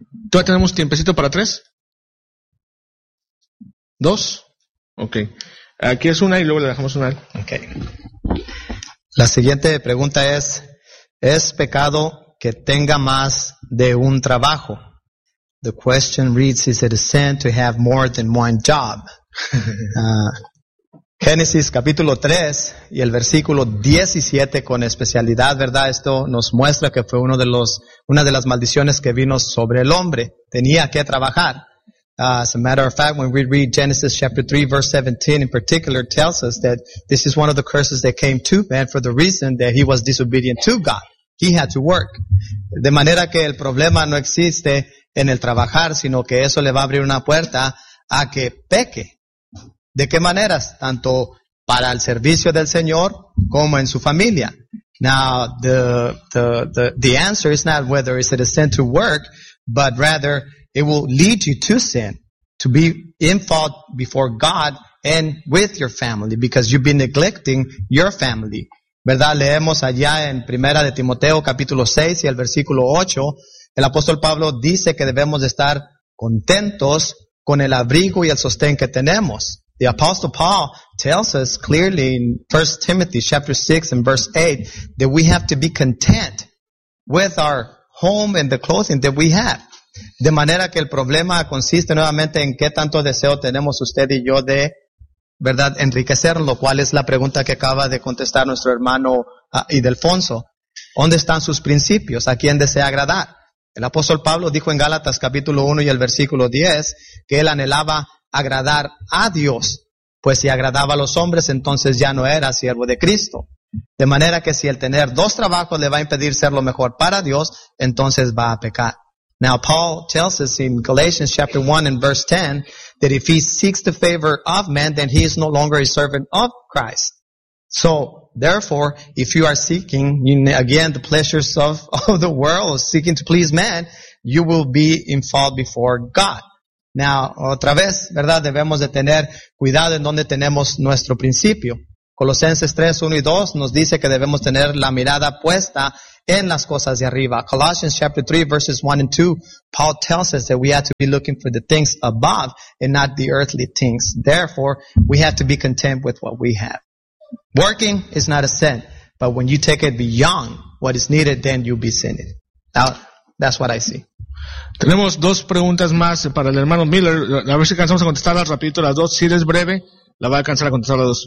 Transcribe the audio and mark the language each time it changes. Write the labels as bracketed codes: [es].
[es] ¿Todavía tenemos tiempecito para tres? ¿Dos? Ok. Aquí es una y luego le dejamos una. Ok. La siguiente pregunta es... ¿Es pecado que tenga más de un trabajo? [en] The question reads, is it a sin to have more than one job? [es] Génesis capítulo 3 y el versículo 17 con especialidad, ¿verdad? Esto nos muestra que fue una de las maldiciones que vino sobre el hombre. Tenía que trabajar. [en] As a matter of fact, when we read Genesis chapter 3 verse 17 in particular, tells us that this is one of the curses that came to man for the reason that he was disobedient to God. He had to work. [es] De manera que el problema no existe en el trabajar, sino que eso le va a abrir una puerta a que peque. ¿De qué maneras? Tanto para el servicio del Señor como en su familia. [en] Now, the answer is not whether it's a sin to work, but rather it will lead you to sin, to be in fault before God and with your family, because you've been neglecting your family. [es] ¿Verdad? Leemos allá en Primera de Timoteo capítulo 6 y el versículo 8, el apóstol Pablo dice que debemos de estar contentos con el abrigo y el sostén que tenemos. [en] The Apostle Paul tells us clearly in 1 Timothy chapter 6 and verse 8 that we have to be content with our home and the clothing that we have. [es] De manera que el problema consiste nuevamente en qué tanto deseo tenemos usted y yo de, ¿verdad?, enriquecernos, lo cual es la pregunta que acaba de contestar nuestro hermano Ildefonso. ¿Dónde están sus principios? ¿A quién desea agradar? El apóstol Pablo dijo en Gálatas capítulo 1 y el versículo 10 que él anhelaba agradar a Dios, pues si agradaba a los hombres, entonces ya no era siervo de Cristo. De manera que si el tener dos trabajos le va a impedir ser lo mejor para Dios, entonces va a pecar. [en] Now Paul tells us in Galatians chapter 1 and verse 10 that if he seeks the favor of man, then he is no longer a servant of Christ. So therefore, if you are seeking again the pleasures of the world, seeking to please man, you will be in fault before God. [es] Now, otra vez, ¿verdad? Debemos de tener cuidado en donde tenemos nuestro principio. Colosenses 3, 1 y 2 nos dice que debemos tener la mirada puesta en las cosas de arriba. [en] Colossians chapter 3, verses 1 and 2, Paul tells us that we have to be looking for the things above and not the earthly things. Therefore, we have to be content with what we have. Working is not a sin, but when you take it beyond what is needed, then you'll be sinning. Now, that's what I see. [es] Tenemos dos preguntas más para el hermano Miller. A ver si alcanzamos a contestarlas rapidito las dos. Si eres breve, la va a alcanzar a contestar las dos.